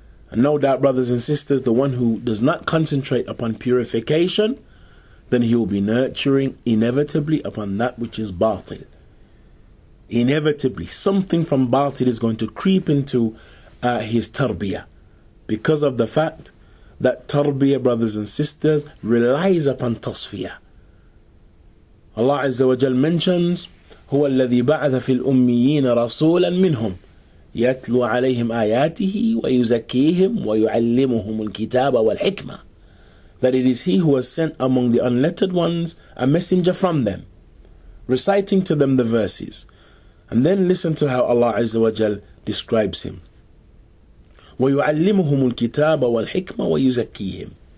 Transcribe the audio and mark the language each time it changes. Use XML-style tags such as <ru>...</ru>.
<en>And no doubt, brothers and sisters, the one who does not concentrate upon purification, then he will be nurturing inevitably upon that which is batil. Inevitably, something from batil is going to creep into his tarbiyah, because of the fact that tarbiyah, brothers and sisters, relies upon tasfiyah.</en> <ar>Allah Azza wa Jal mentions, هو الذي بعث في الأميين رسولا منهم يتلو عليهم آياته ويزكيهم ويعلمهم الكتاب والحكمة.</ar> <en>That it is He who has sent among the unlettered ones a messenger from them, reciting to them the verses. And then listen to how Allah Azza wa Jal describes Him.</en> <ar>وَيُعَلِّمُهُمُ الْكِتَابَ وَالْحِكْمَ وَيُزَكِّيهِمْ.</ar>